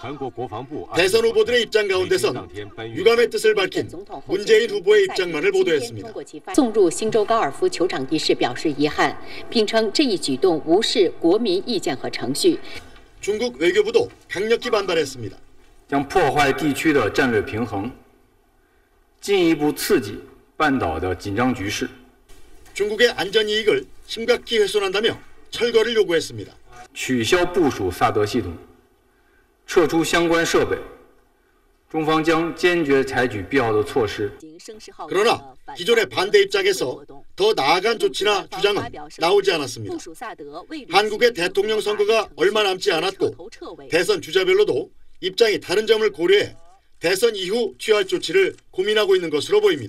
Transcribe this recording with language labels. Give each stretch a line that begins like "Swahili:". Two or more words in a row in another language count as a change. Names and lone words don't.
Korean: 대선 후보들의 입장 가운데선 유감의 뜻을 밝힌 문재인 후보의 입장만을 보도했습니다. 중국 외교부도 강력히 반발했습니다.
Chinese: 将破坏地区的战略平衡，进一步刺激半岛的紧张局势。
Korean: 중국의 안전 이익을 심각히 훼손한다며 철거를 요구했습니다.
Chinese: 取消部署萨德系统，撤出相关设备。中方将坚决采取必要的措施。
Korean: 그러나 기존의 반대 입장에서 더 나아간 조치나 주장은 나오지 않았습니다. 한국의 대통령 선거가 얼마 남지 않았고 대선 주자별로도 입장이 다른 점을 고려해 대선 이후 취할 조치를 고민하고 있는 것으로 보입니다.